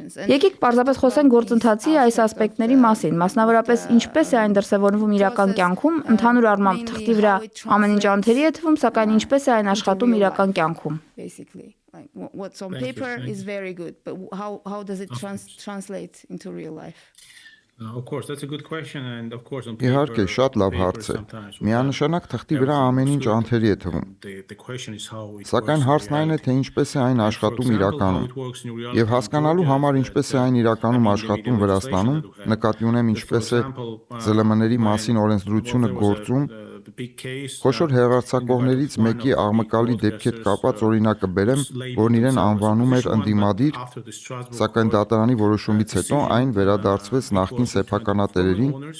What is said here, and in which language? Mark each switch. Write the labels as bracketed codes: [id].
[hy] Եկեք պարզապես խոսենք գործընթացի այս ասպեկտների մասին, մասնավորապես ինչպես է այն դրսևորվում իրական կյանքում, ընդհանուր առմամբ թղթի վրա ամեն ինչ անթերի է թվում, սակայն ինչպես է այն աշխատում իրական կյանքում։ [en] Like what's on paper is very good, but how does it translate into real life? Of course, that's a good question, and of course on [hy] Իհարկե, շատ լավ հարց է։ Միանշանակ թղթի վրա ամեն ինչ անթերի է թվում։ Սակայն հարցն այն է, թե ինչպես է այն աշխատում իրականում։ Եվ հասկանալու համար ինչպես է այն իրականում աշխատում Վրաստանում, նկատի ունեմ ինչպես է ԶԼՄ-ների մասին օրենսդրությունը գործում, խոշոր հեռարձակողներից մեկի աղմկալի դեպքի հետ կապված օրինակը բերեմ, որն իրեն անվանում էր ընդդիմադիր, սակայն դատարանի որոշումից հետո այն վերադարձվեց նախկին սեփականատերերին